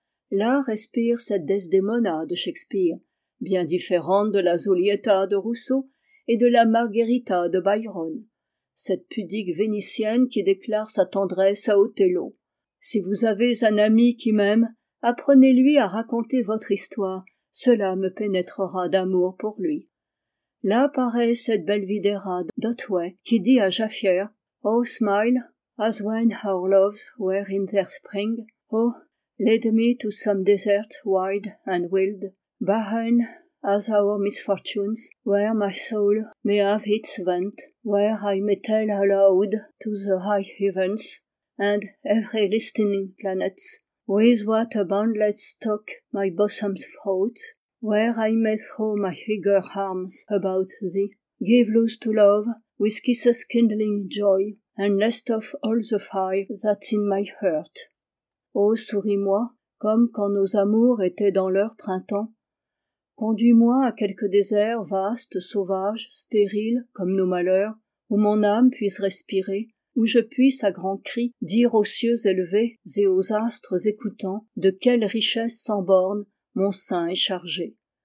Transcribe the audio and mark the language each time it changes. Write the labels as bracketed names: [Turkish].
[French] Là respire cette Desdemona de Shakespeare, bien différente de la Zulietta de Rousseau et de la Margherita de Byron, cette pudique vénitienne qui déclare sa tendresse à Othello. Si vous avez un ami qui m'aime, apprenez-lui à raconter votre histoire, cela me pénétrera d'amour pour lui. Là paraît cette Belvidera d'Otway qui dit à Jaffier, [English] « Oh, smile, as when our loves were in their spring, oh, lead me to some desert wide and wild, barren as our misfortunes, where my soul may have its vent, where I may tell aloud to the high heavens, and every listening planets, with what a boundless stock my bosom's throat, where I may throw my eager arms about thee, give loose to love, with kisses kindling joy, and lest of all the fire that's in my heart. [French] Ô, souris-moi, comme quand nos amours étaient dans leur printemps. Conduis-moi à quelque désert vaste, sauvage, stérile, comme nos malheurs, où mon âme puisse respirer, où je puisse à grands cris dire aux cieux élevés et aux astres écoutants de quelle richesse sans borne mon sein est chargé.